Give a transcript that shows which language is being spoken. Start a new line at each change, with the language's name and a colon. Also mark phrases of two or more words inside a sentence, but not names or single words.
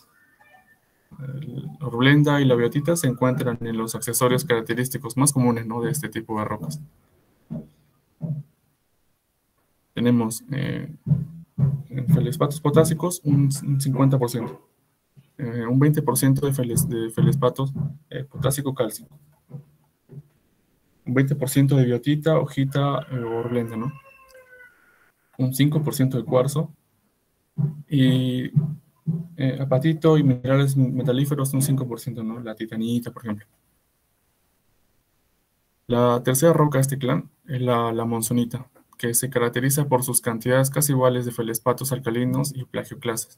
Spanish: La horblenda y la biotita se encuentran en los accesorios característicos más comunes, ¿no?, de este tipo de rocas. Tenemos en feldespatos potásicos un 50%, un 20% de feldespatos potásico cálcico, un 20% de biotita, hojita o horblenda, ¿no? Un 5% de cuarzo y apatito y minerales metalíferos un 5%, ¿no? La titanita, por ejemplo. La tercera roca de este clan es la monzonita, que se caracteriza por sus cantidades casi iguales de feldespatos alcalinos y plagioclasas.